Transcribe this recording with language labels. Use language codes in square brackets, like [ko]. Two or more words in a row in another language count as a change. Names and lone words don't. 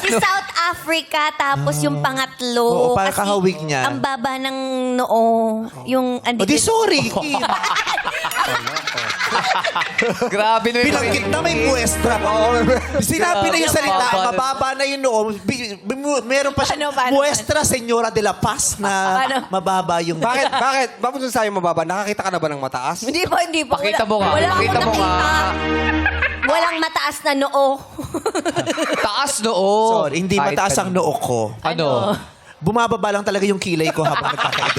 [tl] Si South Africa, tapos yung pangatlo. Oo, parang kasi kahawig niya. Ang baba ng noo. Yung... O di sorry. Grabe na Binanggit na may muestra. Sinabi na yung salita, mababa na yung noo. Meron pa siya, Paano? muestra Señora de la Paz na Paano? mababa yung... Bakit? Bakit mo sa'yo mababa? Nakakita ka na ba ng mataas? Hindi pa. Pakita mo nga, Wala pakita akong mo nga. nakita. Walang mataas na noo. Taas noo. Sorry, hindi Kahit mataas ang noo ko. Ano? Bumababa lang talaga yung kilay ko habang nagkakaedad.